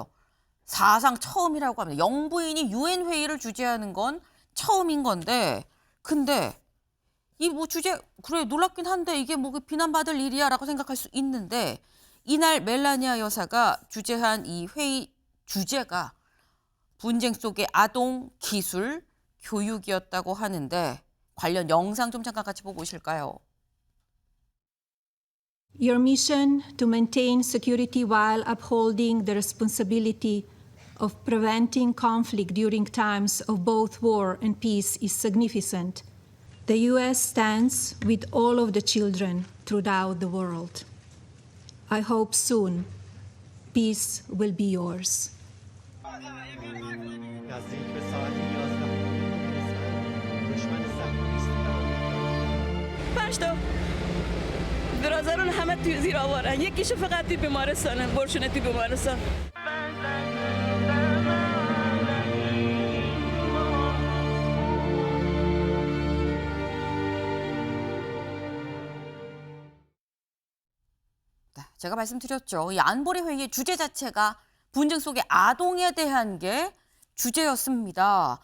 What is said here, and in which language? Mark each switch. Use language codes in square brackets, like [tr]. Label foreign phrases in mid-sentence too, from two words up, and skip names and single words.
[ko] 사상 처음이라고 합니다. 영부인이 유엔 회의를 주재하는 건 처음인 건데, 근데 이 뭐 주제 그래 놀랍긴 한데 이게 뭐 비난받을 일이야라고 생각할 수 있는데 이날 멜라니아 여사가 주재한 이 회의 주제가 분쟁 속의 아동 기술 교육이었다고 하는데 관련 영상 좀 잠깐 같이 보고 오실까요? [en] Your mission to maintain security while upholding the responsibility of preventing conflict during times of both war and peace is significant. The U.S. stands with all of the children throughout the world. I hope soon peace will be yours. [fa] پنج تا برادران همه توی زیر آوارن یکیشو فقط توی بیمارستانه برشونه توی بیمارستان [ko] 제가 말씀드렸죠. 이 안보리 회의의 주제 자체가 분쟁 속의 아동에 대한 게 주제였습니다.